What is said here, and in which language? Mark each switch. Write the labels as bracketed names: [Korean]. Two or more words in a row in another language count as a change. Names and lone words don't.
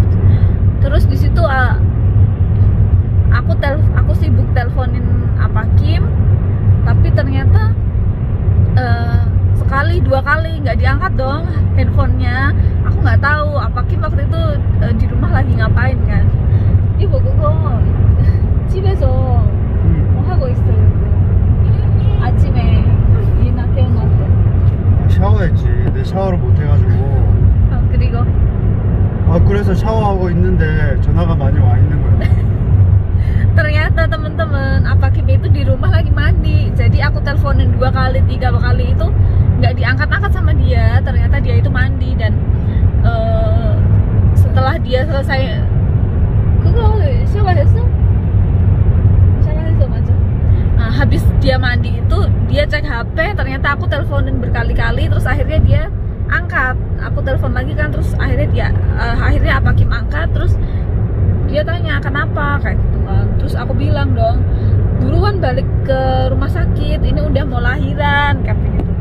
[Indonesian] Terus di situ aku sibuk teleponin Apakim, tapi ternyata sekali 2 kali nggak diangkat dong handphonenya. Aku nggak tahu Apakim waktu itu di rumah lagi ngapain kan. Ibu kok [Korean] 집에서 뭐 하고 있어요? 아침에 이나 깨어났대. 샤워했지. 내 샤워를 못 해가지고. 그리고 그래서 샤워하고 있는데 전화가 많이 와 있는 거야. [Indonesian] ternyata teman-teman Apakim itu di rumah lagi mandi. Jadi aku teleponin 2 kali 3 kali itu nggak diangkat-angkat sama dia. Ternyata dia itu mandi dan setelah dia selesai habis dia mandi itu dia cek HP, ternyata aku teleponin berkali-kali, terus akhirnya dia angkat, aku telepon lagi kan, terus akhirnya Pak Kim angkat, terus dia tanya kenapa kayak gitu kan, terus aku bilang dong, buruan balik ke rumah sakit, ini udah mau lahiran katanya gitu.